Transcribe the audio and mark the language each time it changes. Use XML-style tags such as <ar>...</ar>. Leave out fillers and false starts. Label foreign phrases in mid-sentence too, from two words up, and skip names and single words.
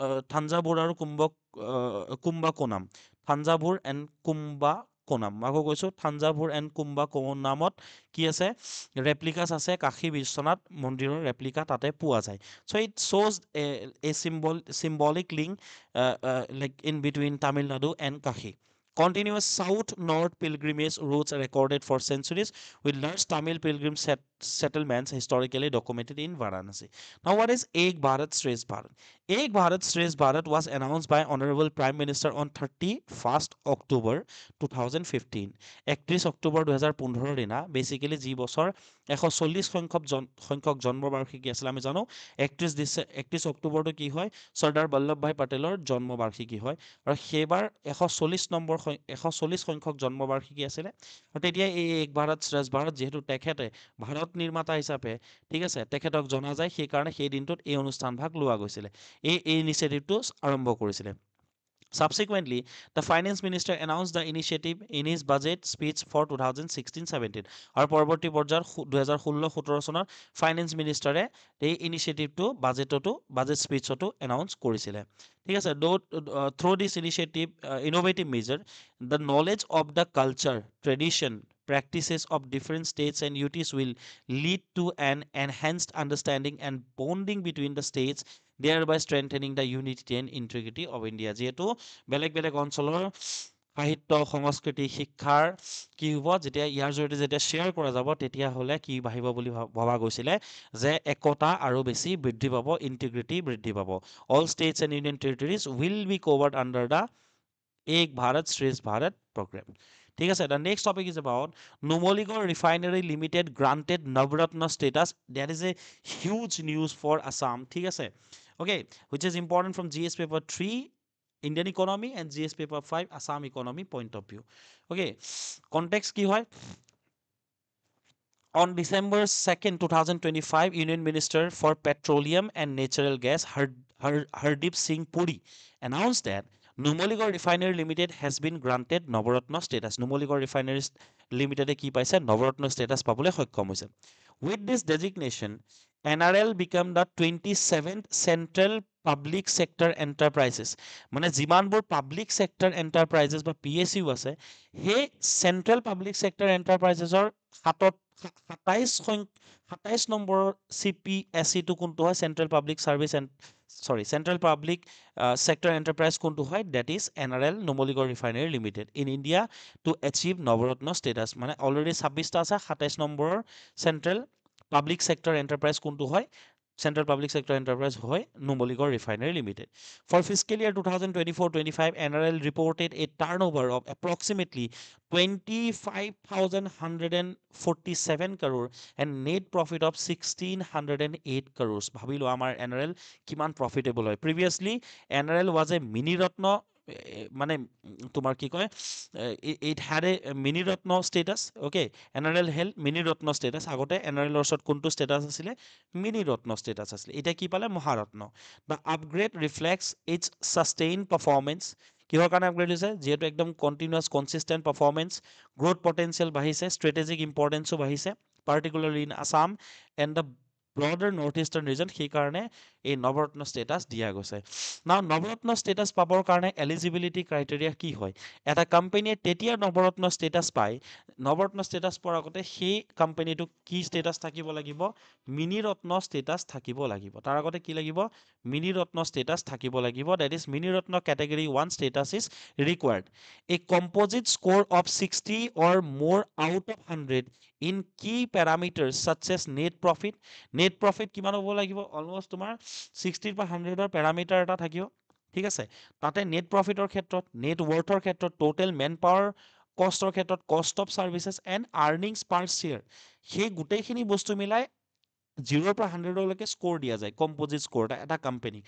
<as>থাঞ্জাভুৰ এণ্ড কুম্বাকোনাম মই আকৌ কৈছোঁ থাঞ্জাভুৰ এণ্ড কুম্বাকোনামত কি আছে ৰেপ্লিকাছ আছে কাশী বিশ্বনাথ মন্দিৰৰ ৰেপ্লিকা তাতে পোৱা যায়</as> <en>so it shows a symbolic link like in between Tamil Nadu and Kashi Continuous south-north pilgrimage routes are recorded for centuries, with large Tamil pilgrim settlements historically documented in Varanasi. Now, what is Ek Bharat Shresth Bharat? Ek Bharat Shresth Bharat was announced by Honorable Prime Minister on 31st October 2015.</en> <as>31 অক্টোবৰ 2015 দিনা বেচিকেলি যি বছৰ 140 সংখ্যক জন্মবাৰ্ষিকী আছিল আমি জানো 31 অক্টোবৰটো কি হয় চৰ্দাৰ বল্লভভাই পেটেলৰ জন্মবাৰ্ষিকী হয় আৰু সেইবাৰ 140 সংখ্যক জন্মবাৰ্ষিকী আছিলে আৰু তেতিয়া এই এক ভাৰত শ্ৰেষ্ঠ ভাৰত যিহেতু তেখেতে ভাৰত নিৰ্মাতা হিচাপে ঠিক আছে তেখেতক জনা যায় সেইকাৰণে সেই দিনটোত এই অনুষ্ঠানভাগ লোৱা গৈছিলে এই ইনিচিয়েটিভটো আৰম্ভ কৰিছিলে</as> <en>Subsequently, the finance minister announced the initiative in his budget speech for 2016-17</en> <as>আৰু পৰৱৰ্তী পৰ্যায়ত 2016-17 চনৰ ফাইনেন্স মিনিষ্টাৰে এই ইনিচিয়েটিভটো বাজেট স্পীচতো এনাউন্স কৰিছিলে ঠিক আছে</as> <en>through this innovative measure the knowledge of the culture tradition practices of different states and UTs will lead to an enhanced understanding and bonding between the states thereby strengthening the unity and integrity of India</en> <as>যিহেতু বেলেগ অঞ্চলৰ সাহিত্য সংস্কৃতি শিক্ষাৰ কি হ'ব যেতিয়া ইয়াৰ জৰিয়তে যেতিয়া শ্বেয়াৰ কৰা যাব তেতিয়াহ'লে কি বাঢ়িব বুলি ভবা গৈছিলে যে একতা আৰু বেছি বৃদ্ধি পাব ইণ্টিগ্ৰিটি বৃদ্ধি পাব</as> <en>all states and union territories will be covered under the Ek Bharat Shreshtha Bharat programme</en> <as>ঠিক আছে</as> <en>the next topic is about Numaligarh Refinery Limited granted Navratna status that is a huge news for Assam</en> <as>ঠিক আছে</as> <en>okay which is important from GS paper 3 Indian economy and GS paper 5 Assam economy point of view okay context</en> <as>কি হয়</as> <en>On December 2nd 2025 Union Minister for Petroleum and Natural Gas Hardeep Singh Puri announced that Numaligarh Refinery Limited has been granted Navaratna status. Numaligarh Refinery Limited</en> <as>কি পাইছে</as> <en>Navaratna status</en> <as>পাবলৈ সক্ষম হৈছে</as> <en>With this designation NRL became the 27th Central Public Sector Enterprises</en> <as>মানে যিমানবোৰ</as> <en>Public Sector Enterprises</en> <as>বা PSU আছে সেই</as> <en>Central Public Sector Enterprisesৰ</en> <as>27 নম্বৰৰ CPSE টো কোনটো হয়</as> <en>Central Public Service and Central Public Sector Enterprise</en> <as>কোনটো হয়</as> <en>that is NRL Numaligarh Refinery Limited in India to achieve Navaratna status</en> <as>মানে already 26টা আছে 27 নম্বৰৰ Central Public Sector Enterprise কোনটো হয়</as> <en>Central Public Sector Enterprise হয় Numaligarh Refinery Limited. For fiscal year 2024-25, NRL reported a turnover of approximately 25,147 crore and net profit of 1,608 crores.</en> <as>ভাবিলো আমাৰ NRL কিমান profitable হয়.</as> <en>Previously, NRL was a mini Ratna</en> <as>মানে তোমাৰ কি কয়</as> <en>it had a mini Ratna status okay NRL held mini Ratna status</en> <as>আগতে NRL ৰ ওচৰত কোনটো status আছিলে</as> <en>mini Ratna status</en> <as>আছিলে এতিয়া কি পালে মহাৰত্ন</as> <en>the upgrade reflects its sustained performance</en> <as>কিহৰ কাৰণে আপগ্ৰেড হৈছে যিহেতু একদম</as> <en>continuous consistent performance growth potential</en> <as>বাঢ়িছে</as> <en>strategic importance</en> <as>বাঢ়িছে</as> <en>particularly in Assam and the broader North Eastern region,</en> <as>সেইকাৰণে এই নৱৰত্ন ষ্টেটাছ দিয়া গৈছে। নাও নৱৰত্ন ষ্টেটাছ পাবৰ কাৰণে</as> <en>eligibility criteria</en> <as>কি হয়? এটা কোম্পানীয়ে তেতিয়া নৱৰত্ন ষ্টেটাছ পায়, নৱৰত্ন ষ্টেটাছ পোৱাৰ আগতে সেই কোম্পানীটো কি ষ্টেটাছ থাকিব লাগিব? মিনি ৰত্ন ষ্টেটাছ থাকিব লাগিব। তাৰ আগতে কি লাগিব? মিনি ৰত্ন ষ্টেটাছ থাকিব লাগিব।</as> <en>That is Mini Ratna category 1 status is required. A composite score of 60 or more out of 100 in key parameters such as net profit. Net profit</en> <as>কিমান হ'ব লাগিব? অলমষ্ট তোমাৰ 60 পৰা 100ৰ পেৰামিটাৰ এটা থাকিব। ঠিক আছে, তাতে</as> <en>net profit</en> <as>ক্ষেত্ৰত,</as> <en>net worth</en> <as>ক্ষেত্ৰত,</as> <en>total manpower cost</en> <as>ক্ষেত্ৰত,</as> <en>cost of services and earnings per share,</en> <as>সেই গোটেইখিনি বস্তু মিলাই 0ৰ পৰা 100লৈকে স্ক'ৰ দিয়া যায়,</as> <en>composite score</en> <as>এটা কোম্পানী।</as>